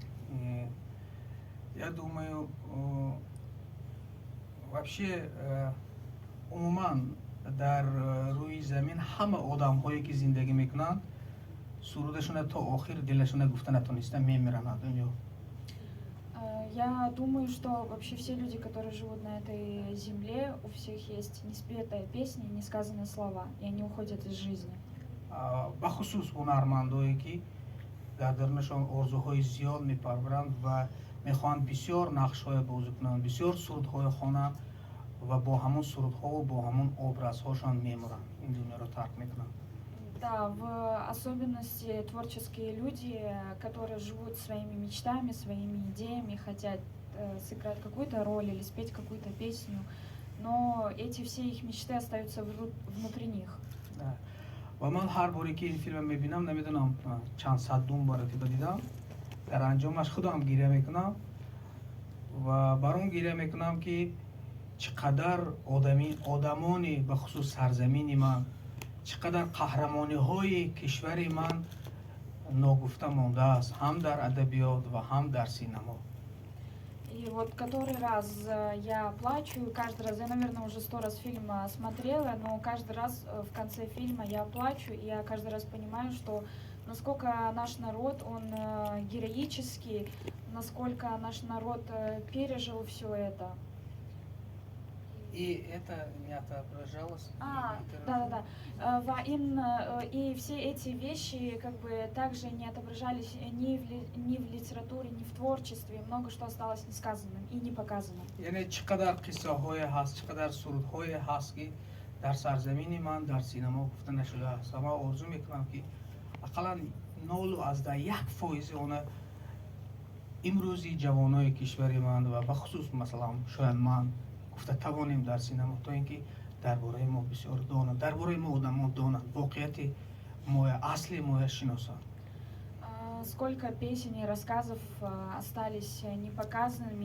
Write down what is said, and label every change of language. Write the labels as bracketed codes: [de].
[ru] И я думаю, [tg] вообще умуман дар руи замин ҳама одамҳое ки зиндагӣ мекунанд сурудашона то охир дилашона гуфта натонистан мемиранд аз дунё. [ru] Я думаю, что вообще все люди, которые живут на этой земле, у всех есть неспетая песня и несказанные слова, и они уходят из жизни. [tg] бахусус ҳунармандое ки дар дарунашон орзуҳои зиёд мепарваранд ва мехоҳанд бисёр нақшҳое бозӣ кунанд, бисёр сурудҳое хонанд ва бо ҳамон сурудҳо, бо ҳамон образҳошон мемуранд, ин дунёро тарк мекунанд. [ru] Да, в особенности творческие люди, которые живут своими мечтами, своими идеями, хотят сыграть какую-то роль или спеть какую-то песню, но эти все их мечты остаются внутри них. Да. [tg] ва ман ҳар боре ки ин филмро мебинам, намедонам чанд садум баротиба дидам, дар анҷомаш худам гиря мекунам ва бар он гиря мекунам ки чӣ қадар одамони ба хусус сарзамини ман, чӣ қадар қаҳрамониҳои кишвари ман ногуфта мондааст, ҳам дар адабиёт ва ҳам дар синамо. [ru] И вот который раз я плачу, каждый раз, я, наверное, уже 100 раз фильм смотрела, но каждый раз в конце фильма я плачу, и я каждый раз понимаю, что насколько наш народ, он героический, насколько наш народ пережил все это. И это не отображалось? Да. И все эти вещи как бы также не отображались ни в литературе, ни в творчестве. Много что осталось несказанным и не показанным. [tg] яъне чӣ қадар қиссаҳое ҳаст, чӣ қадар сурудҳое ҳаст ки дар сарзамини ман дар синамо гуфта нашудааст. Ва ман орзу мекунам ки ақаллан 0.1% она имрӯзи ҷавонои кишвари ман ва бахусус масалан шояд ман гуфта тавонем дар синамо, то ин ки дар бораи мо бисёр донанд, дар бораи мо одамон донанд, воқеияти моя, асли моя шиносанд. [ru] Сколько песен и рассказов остались непоказанными.